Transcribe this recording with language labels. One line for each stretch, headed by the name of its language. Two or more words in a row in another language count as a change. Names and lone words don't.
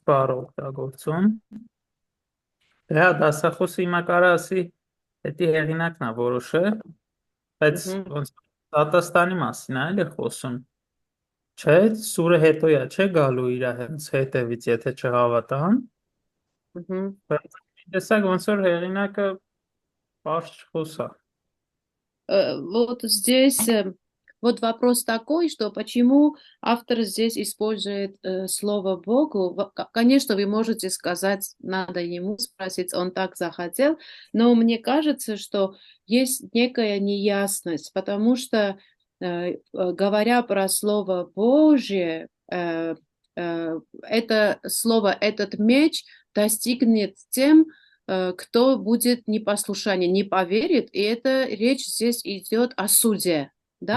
Armenian: բառը օգտագործում։ Դե հա, դասախոսը հիմա կարա ասի, դա հեղինակն է որոշել, բայց ոնց դատաստանի մասին է էլի խոսում։ Չէ, սուրը հետոյա չէ գալու իր հենց հետևից, եթե չհավատան։ Բայց տեսակ ոնց որ հեղինակը բարձ չխոսա։
Russian: Вот здесь вот вопрос такой, что почему автор здесь использует слово Богу. Конечно, вы можете сказать, надо ему спросить, он так захотел, но мне кажется, что есть некая неясность, потому что, говоря про слово Божье, это слово, этот меч достигнет тем, кто будет непослушание, не поверит, и это речь здесь идет о суде, да?